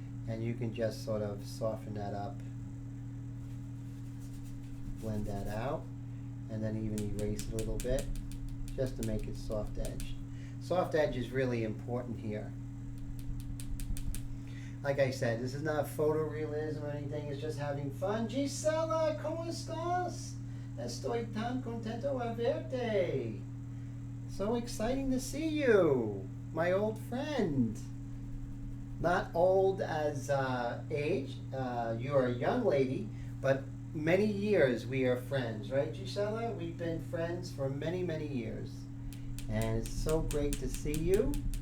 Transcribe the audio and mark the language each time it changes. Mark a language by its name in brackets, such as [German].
[English] And you can just sort of soften that up, blend that out, and then even erase a little bit just to make it soft edge. Soft edge is really important here. Like I said, this is not photorealism or anything, it's just having fun. [Spanish] Gisela, ¿cómo estás? Estoy tan contento a verte. [English] So exciting to see you, my old friend. Not old as age, you're a young lady, but many years we are friends, right, Gisela? We've been friends for many, many years. And it's so great to see you.